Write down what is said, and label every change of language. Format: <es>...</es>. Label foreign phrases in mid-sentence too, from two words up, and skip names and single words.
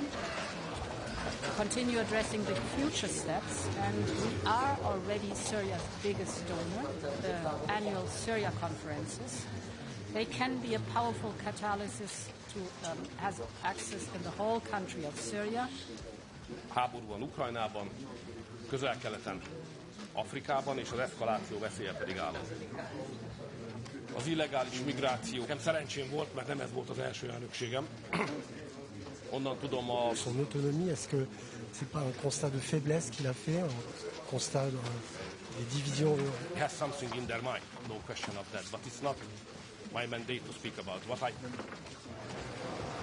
<en>Continue addressing the future steps, and we are already Syria's biggest donor, the annual Syria conferences. They can be a powerful catalysis to have access in the whole country of Syria.</en> <hu>Háború van Ukrajnában, Közel-Keleten, Afrikában, és az eszkaláció veszélye pedig állandó. Az illegális migráció. Nekem szerencsém volt, mert nem ez volt az első elnökségem. Onnan tudom a...</hu> <fr>Son autonomie, est-ce que c'est pas un constat de faiblesse qu'il a fait, un constat des divisions?</fr> <en>He has something in their mind, no question of that, but it's not my mandate to speak about. What I</en>